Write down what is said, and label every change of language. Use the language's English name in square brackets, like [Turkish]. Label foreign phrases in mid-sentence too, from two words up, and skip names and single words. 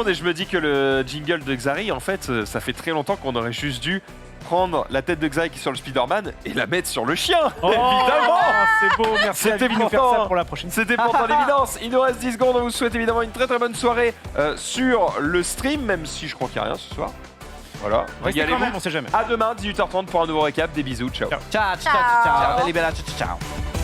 [French] secondes et je me dis que le jingle de Xari, en fait, ça fait très longtemps qu'on aurait juste dû prendre la tête de Xari qui est sur le Spider-Man et la mettre sur le chien. Oh, Évidemment. c'est beau, merci à C'était lui de nous faire pourtant- ça pour la prochaine. C'était pourtant l'évidence. Il nous reste 10 secondes. On vous souhaite évidemment une très très bonne soirée sur le stream, même si je crois qu'il n'y a rien ce soir. Voilà. Restez quand Régalez-vous. même, on sait jamais. À demain, 18h30 pour un nouveau récap. Des bisous. Ciao. [Italian] Ciao, ciao, ciao, ciao. [French] Belle et [Italian] bella, ciao, ciao, ciao.